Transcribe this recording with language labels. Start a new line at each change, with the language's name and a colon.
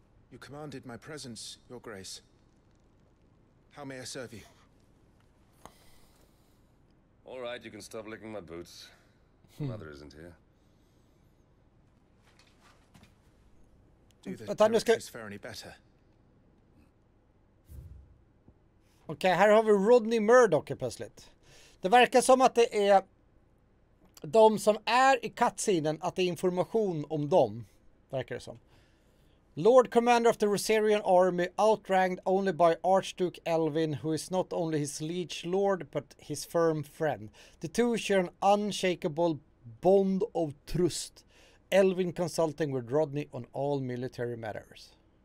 English: You commanded my presence, Your Grace. How may I serve you? All right, you can stop licking my boots. Mother isn't here. Do the
Swedish: Vänta, nu ska...
English: directors fare any better?
Swedish: Okej, här har vi Rodney Murdoch plötsligt. Det verkar som att det är de som är i cutscenen, att det är information om dem. Verkar det som.
English: Lord Commander of the Rosarian Army, outranked only by Archduke Elvin, who is not only his liege lord but his firm friend. The two share an unshakable bond of trust. Elvin consulting with Rodney on all military matters.